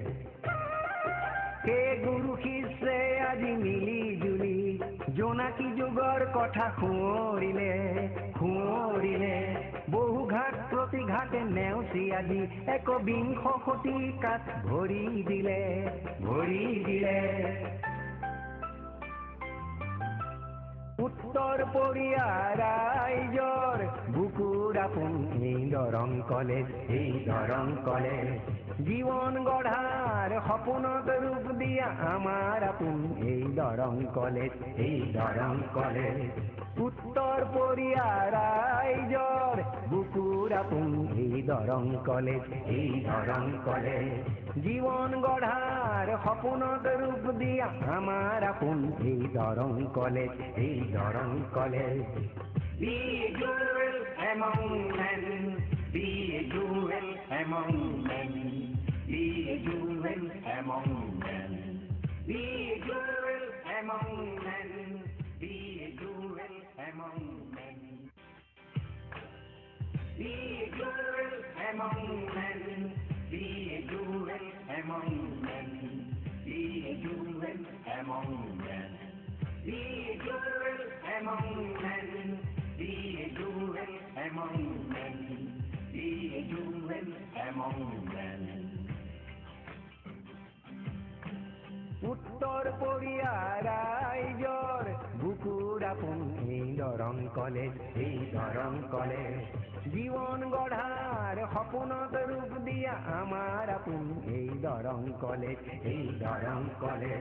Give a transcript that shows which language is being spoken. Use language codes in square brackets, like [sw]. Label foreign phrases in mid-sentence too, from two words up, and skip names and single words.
[as] সেই গুৰু শিষ্যে আজি মিলি জুলি জোনাকী যুগৰ কথা সোঁৱৰিলে, সোঁৱৰিলে। বহু ঘাট প্ৰতিঘাটে নেওচি আজি একবিংশ শতিকাত ভৰি দিলে, ভৰি দিলে। উত্তৰ পড়িয়া রাইজর বুকুর আপন এই দরং কলেজ, এই দরং কলেজ। জীবন গড়ার স্বপ্নত রূপ দিয়া আমার আপন এই দরং কলেজ, এই দরং কলেজ। উত্তর পড়িয়া রাইজর বুকুর আপন এই দরং কলেজ, এই দরং কলেজ। জীবন গড়ার স্বপ্নত রূপ দিয়া আমার আপন এই দরং কলেজ, এই দরং কলেজ। [en] Be a jewel among men, be a jewel among men, be a jewel among men, be a jewel among men, be a jewel among men, be a jewel among men, be a jewel among men, be a jewel among men, be a jewel among men. Be a jewel among men, be human among men. [as] উত্তর কোরিয়া রাইজর বুকুর আপন এই দরং কলেজ, এই দরং কলেজ। জীবন গড়ার সপোনত রূপ দিয়া আমার আপন এই দরং কলেজ, এই দরং কলেজ।